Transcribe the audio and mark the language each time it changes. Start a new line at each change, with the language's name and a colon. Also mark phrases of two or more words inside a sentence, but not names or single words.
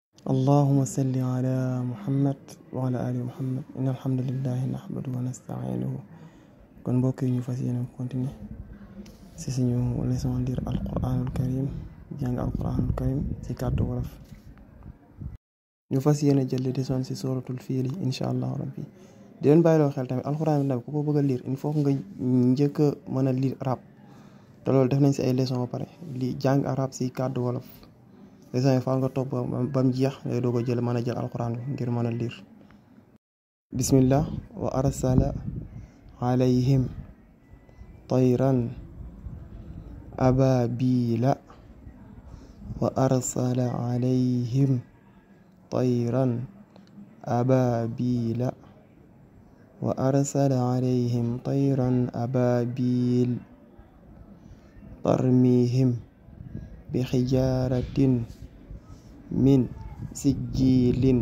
Arabic: اللهم صل على محمد وعلى آل محمد إن الحمد لله نحمده ونستعينه
Wolof: kon mbokk yi ñu fas yéene continuer ci suñu leçon lire
Arabic: القرآن الكريم
Wolof: jàng
Arabic: القرآن الكريم
Wolof: ci kàddu wolof ñu fas yéene jël leçon ci suratul fiil
Arabic: إن شاء الله
Wolof: rabbi di leen bàyyiloo xel tamit alquran bi nag ku ko bëgg a lire
French: il faut
Wolof: nga njëkk a mën a lire arab te loolu def nañ ci ay leçon ba pare li jàng arab ci kàddu wolof leçon yi faaw nga topp ba mu jeex ngay doog a jël mën a jël alquran bi ngir mën a lire
Arabic: بسم الله وأرسل عليهم طيرا أبابيل وأرسل عليهم طيرا أبابيل وأرسل عليهم طيرا أبابيل ترميهم بحجارة من سجيل